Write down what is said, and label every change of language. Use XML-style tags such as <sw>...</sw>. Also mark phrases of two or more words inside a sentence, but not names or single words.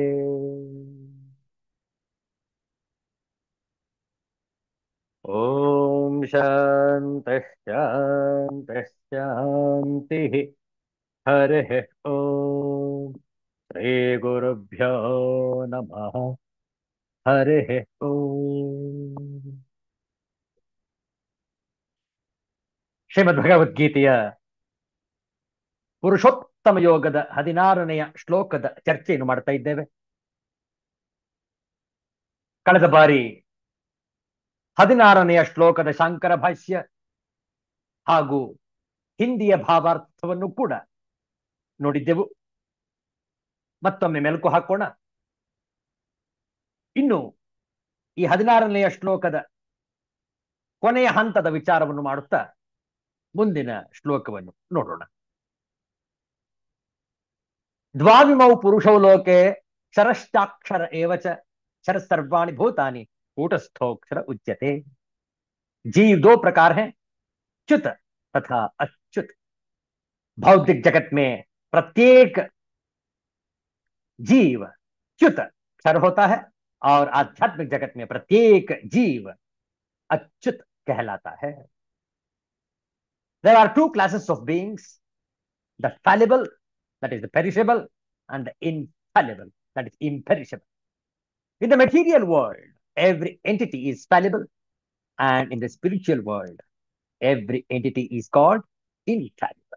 <sa>ॐ शान्तिः शान्तिः शान्तिः हरिः ॐ श्रीगुरुभ्यो नमः हरिः</sa> <kn>ॐ ಶ್ರೀಮದ್ಭಗವದ್ಗೀತೆಯ ಪುರುಷೋತ್ತಮ ಯೋಗದ 16ನೆಯ ಶ್ಲೋಕದ ಚರ್ಚೆಯನ್ನು ಮಾಡ್ತಾ ಇದ್ದೇವೆ. ಕಳೆದ ಬಾರಿ 16ನೆಯ ಶ್ಲೋಕದ ಶಾಂಕರ ಭಾಷ್ಯ ಹಾಗೂ ಹಿಂದಿಯ ಭಾವಾರ್ಥವನ್ನು ಕೂಡ ನೋಡಿದ್ದೆವು. ಮತ್ತೊಮ್ಮೆ ಮೆಲುಕು ಹಾಕೋಣ. ಇನ್ನು ಈ 16ನೆಯ ಶ್ಲೋಕದ ಕೊನೆಯ ಹಂತದ ವಿಚಾರವನ್ನು ಮಾಡುತ್ತಾ ಮುಂದಿನ ಶ್ಲೋಕವನ್ನು ನೋಡೋಣ.</kn> <sa>ದ್ವಾವಿಮೌ ಪುರುಷೌ ಲೋಕೆ ಕ್ಷರಶ್ಚಾಕ್ಷರ ಏವಚ क्षर सर्वाणि भूतानि कूटस्थोक्षर उच्यते.</sa> <hi>जीव दो प्रकार हैं, च्युत तथा अच्युत. भौतिक जगत में प्रत्येक जीव च्युत क्षर होता है और आध्यात्मिक जगत में प्रत्येक जीव अच्युत कहलाता है.</hi> <en>There are two classes of beings, the fallible, that is the perishable, and the infallible, that is imperishable. In the material world, every entity is fallible, and in the spiritual world, every entity is called infallible.</en>